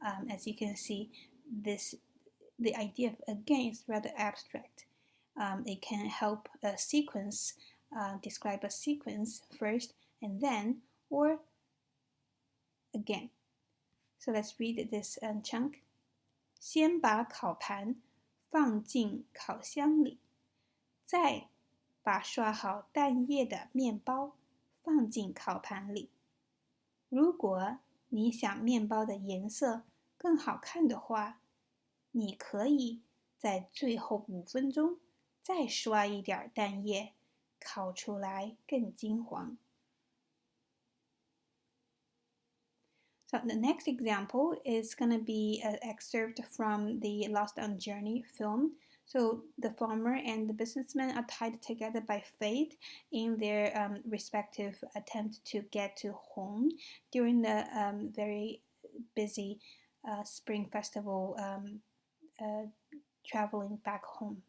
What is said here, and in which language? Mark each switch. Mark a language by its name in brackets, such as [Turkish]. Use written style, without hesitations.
[English] As you can see, the idea of again is rather abstract. It can help a sequence, describe a sequence first and then, or again. So let's read this chunk. [Chinese] 先把烤盘放进烤箱里，再把刷好蛋液的面包放进烤盘里。如果你想面包的颜色更好看的话，你可以在最后5分钟再刷一点蛋液，烤出来更金黄。 [English] So the next example is going to be an excerpt from the Lost on Journey film. So the farmer and the businessman are tied together by fate in their respective attempt to get to home during the very busy spring festival, traveling back home.